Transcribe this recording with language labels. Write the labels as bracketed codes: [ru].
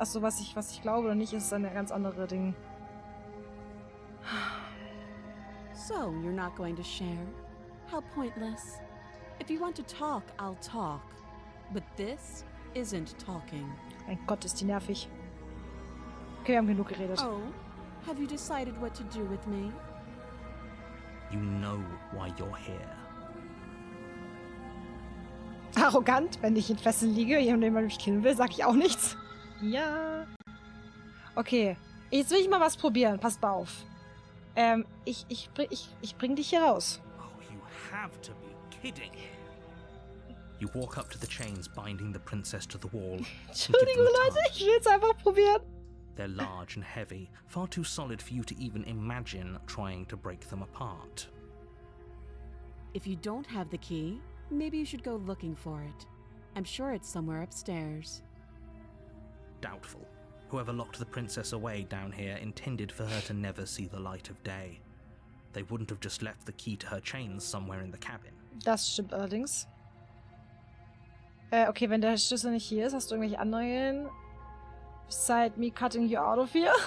[de] Achso, was ich glaube oder nicht, ist ein ganz andere Ding. [en] So, you're not going to share? How pointless. If you want to talk, I'll talk. But this isn't talking. [de] Mein Gott, ist die nervig. Okay, wir haben genug geredet. [en] Oh, have you decided what to do with me? You know why you're here. [de] Arrogant, wenn ich in Fesseln liege, jemand mich killen will, sag ich auch nichts. Ja. Okay, jetzt will ich mal was probieren. Passt mal auf. Ich bring dich hier raus. [en] Oh, you have to be kidding. You walk up to the chains binding the princess to the wall. [de] Entschuldigung, Leute, ich will es einfach probieren. [en] They're large and heavy, far too solid for you to even imagine trying to break them apart. If you don't have the key, maybe you should go looking for it. I'm sure it's somewhere upstairs. Doubtful. Whoever locked the princess away down here intended for her to never see the light of day. They wouldn't have just left the key to her chains somewhere in the cabin. [de] Das stimmt allerdings. Okay, wenn der Schlüssel nicht hier ist, hast du irgendwelche Anregungen? [en] Beside me cutting you out of here.